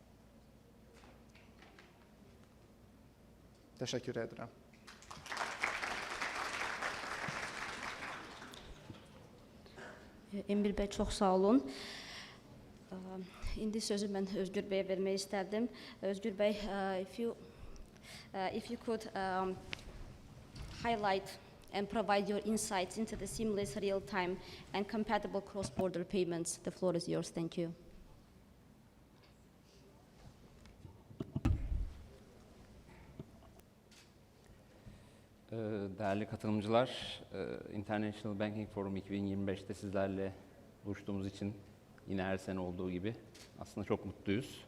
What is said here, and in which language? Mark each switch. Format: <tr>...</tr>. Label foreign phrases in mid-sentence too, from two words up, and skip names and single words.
<az>Təşəkkür edirəm. Emir bəy, çox sağ olun. İndi sözü mən Özgür bəyə vermək istərdim. Özgür bəy,</az> <en>if you could highlight and provide your insights into the seamless real-time and compatible cross-border payments. The floor is yours. Thank you.</en> <tr>Değerli katılımcılar, International Banking Forum 2025'te sizlerle buluştuğumuz için yine her sene olduğu gibi aslında çok mutluyuz.</tr>